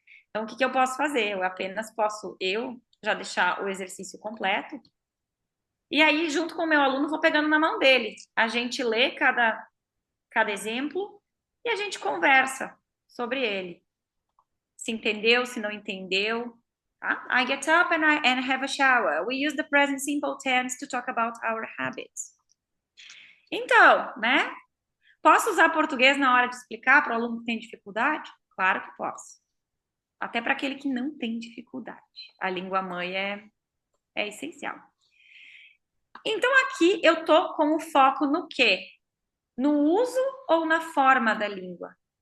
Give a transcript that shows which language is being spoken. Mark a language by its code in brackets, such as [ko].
[pt] Então, o que eu posso fazer? Eu apenas posso já deixar o exercício completo. E aí, junto com o meu aluno, vou pegando na mão dele. A gente lê cada exemplo e a gente conversa sobre ele. Se entendeu, se não entendeu. Tá? [en] I get up and have a shower. We use the present simple tense to talk about our habits. [pt] Então, né? Posso usar português na hora de explicar para o aluno que tem dificuldade? Claro que posso. Até para aquele que não tem dificuldade. A língua mãe é essencial. Então, aqui eu tô com o foco no quê? No uso ou na forma da língua?